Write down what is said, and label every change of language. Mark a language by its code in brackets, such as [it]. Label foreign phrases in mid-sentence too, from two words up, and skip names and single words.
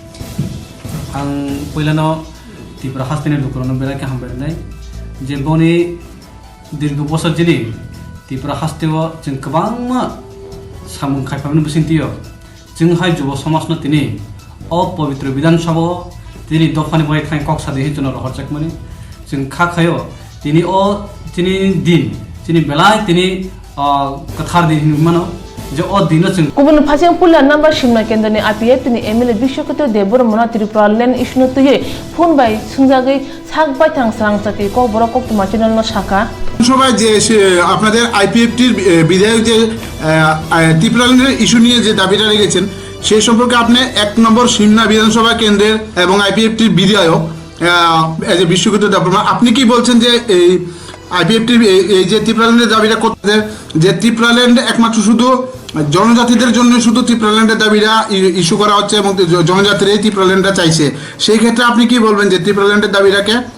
[trp] आं पहिलानो त्रिपुरा हास्तेनि लुकरनो बेराके हामबायनाय जे बनि दीर्घ बोसोर जिनि त्रिपुरा हास्तेव जों गोबां सामुं खायफानो बिसिन्थियो जोंहाय जुब समाजनो तिनि अपवित्र विधानसभा तिनि दफानि बय थाय कक सादि हिजन रहरजाकमानि जों खाखायो तिनि दिन तिनि बेलाय तिनि कथार दिन मानो जे दिन जों गुबुन फारसें पुला नाम्बार सिमना केन्द्रनि IPF नि MLA बिश्वकत देबर मना त्रिपुरा लैंड इशुनो तुये फोन बाय सुंजागै साग बायथां सांग साथि को बरो कक तुमा चैनल न शाखा [bn] সবাই যে আপনাদের আইপিএফটির বিধায়ক যে ত্রিপুরা ল্যান্ডের ইস্যু নিয়ে যে দাবিটা রেখেছেন সেই সম্পর্কে আপনি 1 নম্বর সিমনা বিধানসভা কেন্দ্রের এবং আইপিএফটির বিধায়ক [en] as a [bn] বিশ্বকৃত দেববর্মা আপনি কি বলছেন যে এই আইপিএফটির এই যে ত্রিপুরা ল্যান্ডের দাবিটা করতে যে ত্রিপুরা ল্যান্ড একমাত্র শুধু জনজাতিদের জন্য শুধু ত্রিপুরা ল্যান্ডের দাবিটা ইস্যু করা হচ্ছে এবং জনজাতিরাই ত্রিপুরা ল্যান্ডটা চাইছে সেই ক্ষেত্রে আপনি কি বলবেন যে ত্রিপুরা ল্যান্ডের দাবিটাকে